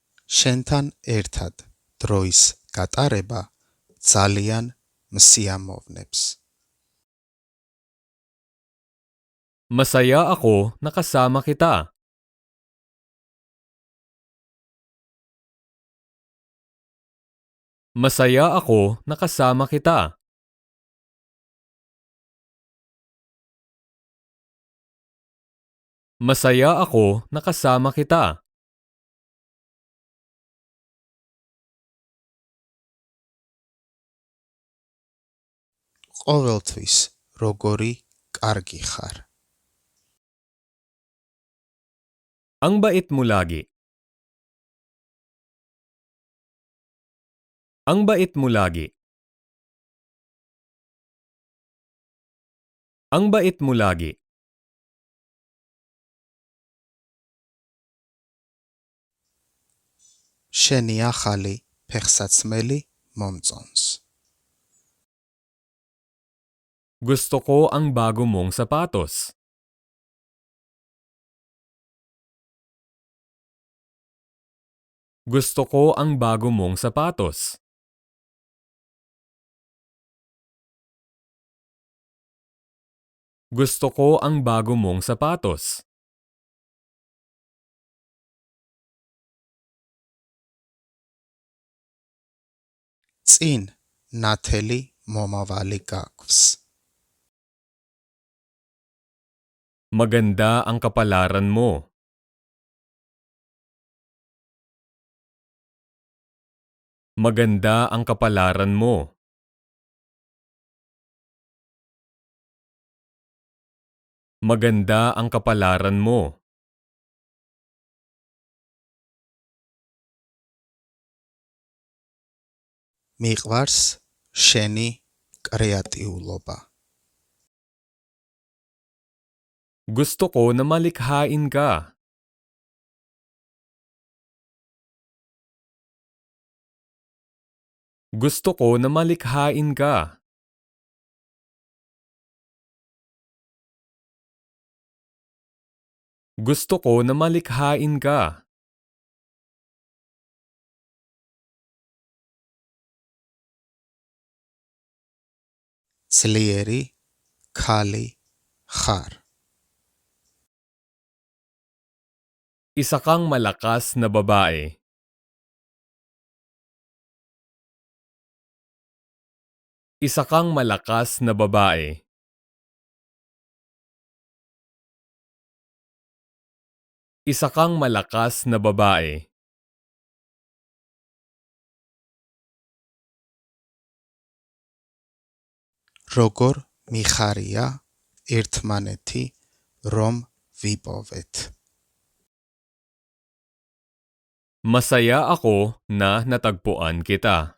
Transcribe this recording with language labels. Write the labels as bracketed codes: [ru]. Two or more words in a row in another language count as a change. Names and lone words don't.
[ka] შენთან ერთად დროის გატარება ძალიან მსიამოვნებს. [tl] Masaya ako na kasama kita. Masaya ako na kasama kita. Masaya ako na kasama kita. [ka] ყოველთვის როგორი კარგი ხარ. [tl] Ang bait mo lagi. Ang bait mo lagi. Ang bait mo lagi. [ka] შენი ახალი ფეხსაცმელი მომწონს. [tl] Gusto ko ang bago mong sapatos. Gusto ko ang bago mong sapatos. Gusto ko ang bago mong sapatos. [ka] წინ ნათელი მომავალი გაქვს. [tl] Maganda ang kapalaran mo. Maganda ang kapalaran mo. Maganda ang kapalaran mo. [ka] მიყვარს შენი კრეატიულობა. [tl] Gusto ko na malikhain ka. Gusto ko na malikhain ka. Gusto ko na malikhain ka. [ka] ძლიერი khali ხარ. [tl] Isa kang malakas na babae. Isa kang malakas na babae. Isa kang malakas na babae. [ka] როგორ მიხარია ერთმანეთი რომ ვიპოვეთ. [tl] Masaya ako na natagpuan kita.